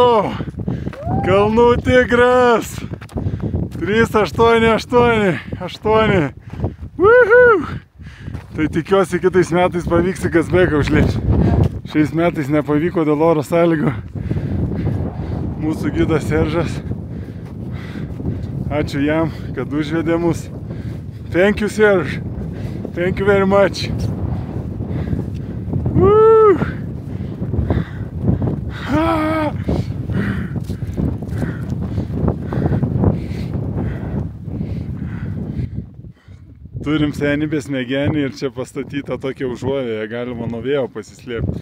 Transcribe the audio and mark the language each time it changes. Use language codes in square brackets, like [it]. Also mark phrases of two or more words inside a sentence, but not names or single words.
[lt] Kalnų tigras. 388. Tai tikiuosi kitais metais pavyks į Kazbeką užlipti. Šiais metais nepavyko dėl oro sąlygų. Mūsų gidas Seržas. Ačiū jam, kad užvedė mus. [en] Thank you, Serge. Thank you very much. [lt] Turim senybės Mėgenį ir čia pastatyta tokia užuovėja, galima nuo vėjo pasislėpti.